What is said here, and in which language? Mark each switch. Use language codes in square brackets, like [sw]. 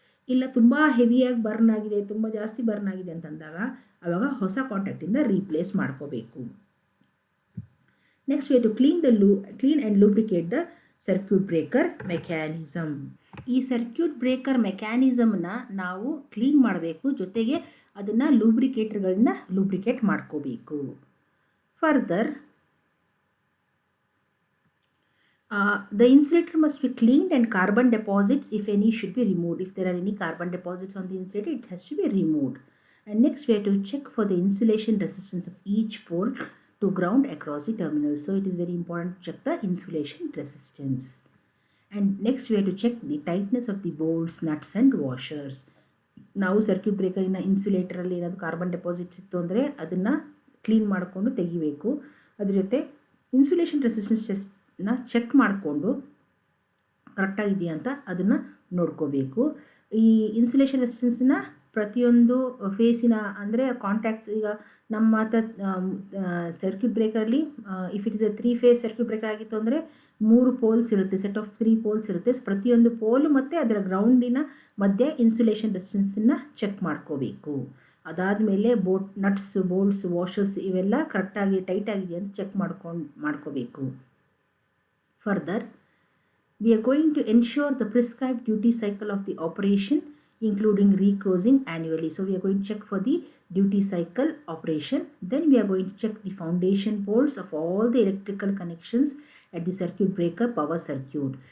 [kn] ಇಲ್ಲ ತುಂಬ ಹೆವಿಯಾಗಿ ಬರ್ನ್ ಆಗಿದೆ, ತುಂಬ ಜಾಸ್ತಿ ಬರ್ನ್ ಆಗಿದೆ ಅಂತಂದಾಗ ಆವಾಗ ಹೊಸ ಕಾಂಟ್ಯಾಕ್ಟಿಂದ ರೀಪ್ಲೇಸ್ ಮಾಡ್ಕೋಬೇಕು. [en] Next we to clean and lubricate the circuit breaker mechanism. [kn] ಈ ಸರ್ಕ್ಯೂಟ್ ಬ್ರೇಕರ್ ಮೆಕ್ಯಾನಿಸಮ್ನ ನಾವು ಕ್ಲೀನ್ ಮಾಡಬೇಕು, ಜೊತೆಗೆ ಅದನ್ನು ಲೂಬ್ರಿಕೇಟರ್ಗಳಿಂದ ಲೂಬ್ರಿಕೇಟ್ ಮಾಡ್ಕೋಬೇಕು. [en] Further the insulator must be cleaned and carbon deposits, if any, should be removed. If there are any carbon deposits on the insulator, it has to be removed. And next we have to check for the insulation resistance of each pole to ground across the terminals. So it is very important to check the insulation resistance. And next we have to check the tightness of the bolts, nuts and washers. [kn] ನಾವು circuit ಬ್ರೇಕರಿನ ಇನ್ಸುಲೇಟರಲ್ಲಿ ಏನಾದರೂ carbon deposits ಇತ್ತು ಅಂದರೆ ಅದನ್ನು clean ಮಾಡಿಕೊಂಡು ತೆಗಿಬೇಕು. ಅದ್ರ ಜೊತೆ insulation resistance check ಮಾಡಿಕೊಂಡು ಕರೆಕ್ಟಾಗಿದೆಯಾ ಅಂತ ಅದನ್ನು ನೋಡ್ಕೋಬೇಕು. ಈ ಇನ್ಸುಲೇಷನ್ ರೆಸಿಸ್ಟೆನ್ಸ್ನ ಪ್ರತಿಯೊಂದು ಫೇಸಿನ ಅಂದರೆ ಕಾಂಟ್ಯಾಕ್ಟ್ಸ್, ಈಗ ನಮ್ಮ circuit ಬ್ರೇಕರ್ಲಿ [en] if it is a 3 phase circuit breaker [kn] ಆಗಿತ್ತು ಅಂದರೆ 3 ಪೋಲ್ಸ್ ಇರುತ್ತೆ, ಸೆಟ್ ಆಫ್ 3 ಪೋಲ್ಸ್ ಇರುತ್ತೆ. ಪ್ರತಿಯೊಂದು ಪೋಲು ಮತ್ತು ಅದರ ಗ್ರೌಂಡಿನ ಮಧ್ಯೆ ಇನ್ಸುಲೇಷನ್ ರೆಸಿಸ್ಟೆನ್ಸನ್ನು ಚೆಕ್ ಮಾಡ್ಕೋಬೇಕು. ಅದಾದಮೇಲೆ ನಟ್ಸ್, ಬೋಲ್ಟ್ಸ್, ವಾಷರ್ಸ್ ಇವೆಲ್ಲ ಕರೆಕ್ಟಾಗಿ ಟೈಟ್ ಆಗಿದೆ ಅಂತ ಚೆಕ್ ಮಾಡ್ಕೋಬೇಕು. [en] Further, we are going to ensure the prescribed duty cycle of the operation, including reclosing annually. So we are going to check for the duty cycle operation. Then we are going to check the foundation poles of all the electrical connections at the circuit breaker power circuit.